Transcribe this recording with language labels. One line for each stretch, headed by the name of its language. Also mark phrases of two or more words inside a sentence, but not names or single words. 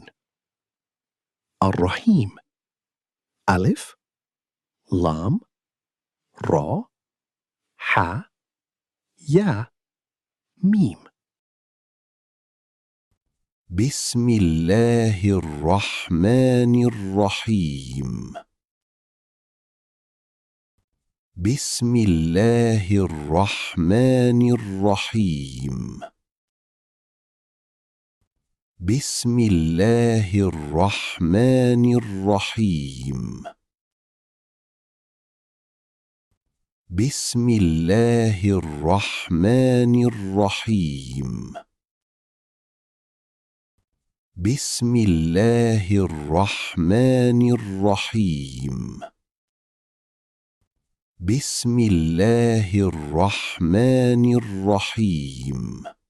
Arabic: الرحيم، ألف، لام، را، ها، يا، ميم. بسم الله الرحمن الرحيم. بسم الله الرحمن الرحيم. بسم الله الرحمن الرحيم. بسم الله الرحمن الرحيم. بسم الله الرحمن الرحيم. بسم الله الرحمن الرحيم.